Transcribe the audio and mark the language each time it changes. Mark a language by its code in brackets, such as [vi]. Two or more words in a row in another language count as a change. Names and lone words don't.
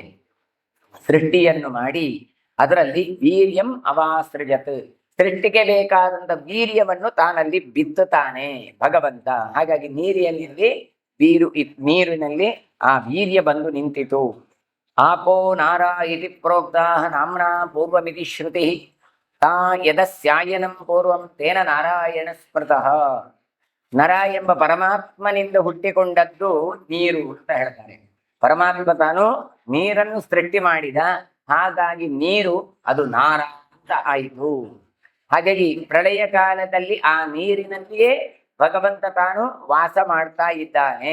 [kn] ಸೃಷ್ಟಿಯನ್ನು ಮಾಡಿ ಅದರಲ್ಲಿ [sa] ವೀರ್ಯಂ ಅವಾಸೃಜತ್, [kn] ಸೃಷ್ಟಿಗೆ ಬೇಕಾದಂತ ವೀರ್ಯವನ್ನು ತಾನಲ್ಲಿ ಬಿತ್ತುತ್ತಾನೆ ಭಗವಂತ. ಹಾಗಾಗಿ ನೀರಿನಲ್ಲಿ ಆ ವೀರ್ಯ ಬಂದು ನಿಂತಿತು. [sa] ಆಪೋ ನಾರಾ ಇತಿ ಪ್ರೋಕ್ತಾ ನಾಮ್ನಾ ಪೂರ್ವಮಿತಿ ಶ್ರುತಿ ತಾ ಯದಸ್ಯಾಯನಂ ಪೂರ್ವಂ ತೇನ ನಾರಾಯಣ ಸ್ಮೃತಃ. [kn] ನರ ಎಂಬ ಪರಮಾತ್ಮನಿಂದ ಹುಟ್ಟಿಕೊಂಡದ್ದು ನೀರು ಅಂತ ಹೇಳ್ತಾರೆ. ಪರಮಾತ್ಮ ತಾನು ನೀರನ್ನು ಸೃಷ್ಟಿ ಮಾಡಿದ, ಹಾಗಾಗಿ ನೀರು ಅದು ನಾರ ಅಂತ ಆಯಿತು. ಹಾಗಾಗಿ ಪ್ರಳಯ ಕಾಲದಲ್ಲಿ ಆ ನೀರಿನಲ್ಲಿಯೇ ಭಗವಂತ ತಾನು ವಾಸ ಮಾಡ್ತಾ ಇದ್ದಾನೆ.